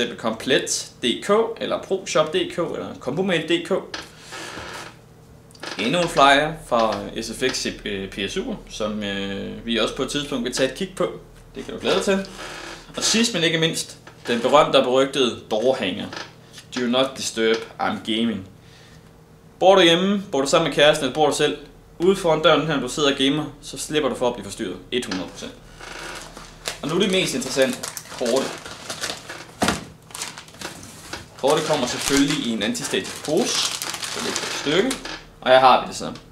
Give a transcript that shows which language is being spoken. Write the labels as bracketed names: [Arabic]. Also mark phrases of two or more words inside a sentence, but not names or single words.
[Danish] Komplet.dk, eller ProShop.dk, eller Combomail.dk. Endnu en flyer fra SFX PSU, som vi også på et tidspunkt vil tage et kig på. Det kan du glæde til. Og sidst men ikke mindst, den berømte og berygtede doorhanger. [English] Do not disturb, I'm gaming. [Danish] Bor du hjemme, bor du sammen med kæresten, eller bor du selv, ude foran døren her, når du sidder og gamer, så slipper du for at blive forstyrret 100%. Og nu er det mest interessant, kortet. Kortet kommer selvfølgelig i en antistatisk pose, så det er et stykke, og her har vi det så.